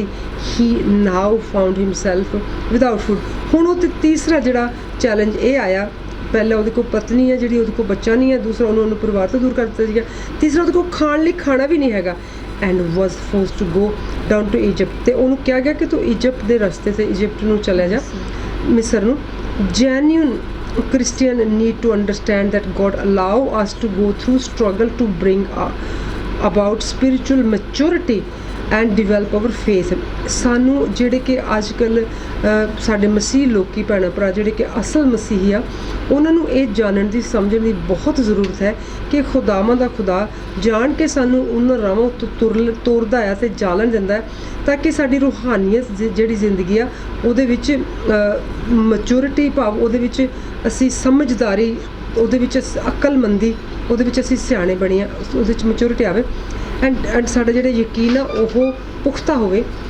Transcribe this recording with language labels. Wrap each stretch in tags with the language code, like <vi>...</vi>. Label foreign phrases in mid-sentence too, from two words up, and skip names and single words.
<en>he now found himself without food।</en> <pa>ਹੁਣ ਉਹ ਤੇ ਤੀਸਰਾ ਜਿਹੜਾ ਚੈਲੰਜ ਇਹ ਆਇਆ ਪਹਿਲਾਂ ਉਹਦੇ ਕੋਲ ਪਤਨੀ ਹੈ ਜਿਹੜੀ, ਉਹਦੇ ਕੋਲ ਬੱਚਾ ਨਹੀਂ ਹੈ, ਦੂਸਰਾ ਉਹਨੂੰ ਪਰਿਵਾਰ ਤੋਂ ਦੂਰ ਕਰ ਦਿੱਤਾ ਸੀਗਾ, ਤੀਸਰਾ ਉਹਦੇ ਕੋਲ ਖਾਣ ਲਈ ਖਾਣਾ ਵੀ ਨਹੀਂ ਹੈਗਾ।</pa> <en>And was forced to go down to Egypt,</en> <pa>ਤੇ ਉਹਨੂੰ ਕਿਹਾ ਗਿਆ ਕਿ ਤੂੰ ਇਜਿਪਟ ਦੇ ਰਸਤੇ ਤੇ ਇਜਿਪਟ ਨੂੰ ਚਲਿਆ ਜਾ, ਮਿਸਰ ਨੂੰ।</pa> <en>ਜੈਨੂਇਨ Christian need to understand that God allow us to go through struggle to bring about spiritual maturity and develop our faith।</en> <pa>ਸਾਨੂੰ ਜਿਹੜੇ ਕਿ ਅੱਜ ਕੱਲ੍ਹ ਸਾਡੇ ਮਸੀਹ ਲੋਕੀ ਭੈਣਾਂ ਭਰਾ ਜਿਹੜੇ ਕਿ ਅਸਲ ਮਸੀਹੀ ਆ, ਉਹਨਾਂ ਨੂੰ ਇਹ ਜਾਣਨ ਦੀ ਸਮਝਣ ਦੀ ਬਹੁਤ ਜ਼ਰੂਰਤ ਹੈ ਕਿ ਖੁਦਾਵਾਂ ਦਾ ਖੁਦਾ ਜਾਣ ਕੇ ਸਾਨੂੰ ਉਹਨਾਂ ਰਾਹਾਂ ਉੱਤੇ ਤੋਰਦਾ ਆ ਅਤੇ ਚਾਲਣ ਦਿੰਦਾ ਹੈ, ਤਾਂ ਕਿ ਸਾਡੀ ਰੂਹਾਨੀਅਤ ਜਿਹੜੀ ਜ਼ਿੰਦਗੀ ਆ ਉਹਦੇ ਵਿੱਚ ਮੈਚੁਰਿਟੀ ਭਾਵ ਉਹਦੇ ਵਿੱਚ ਅਸੀਂ ਸਮਝਦਾਰੀ, ਉਹਦੇ ਵਿੱਚ ਅਕਲਮੰਦੀ, ਉਹਦੇ ਵਿੱਚ ਅਸੀਂ ਸਿਆਣੇ ਬਣੀਏ, ਉਹਦੇ ਵਿੱਚ ਮੈਚੁਰਿਟੀ ਆਵੇ ਐਂਡ ਸਾਡਾ ਜਿਹੜਾ ਯਕੀਨ ਆ ਉਹ ਪੁਖਤਾ ਹੋਵੇ।</pa>